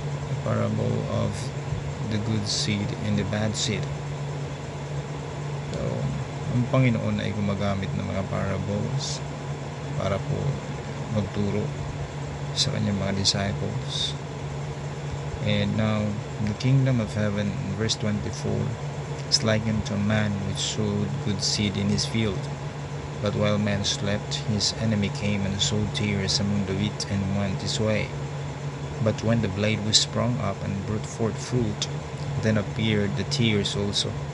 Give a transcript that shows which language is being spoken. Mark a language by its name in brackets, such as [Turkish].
[English] The parable of the good seed and the bad seed. [Filipino] So, ang Panginoon ay gumagamit ng mga parables para po magturo sa kanyang mga disciples. [English] And now, the kingdom of heaven, verse 24, is likened to a man which sowed good seed in his field. But while man slept, his enemy came and sowed tares among the wheat and went his way. But when the blade was sprung up and brought forth fruit, then appeared the tares also.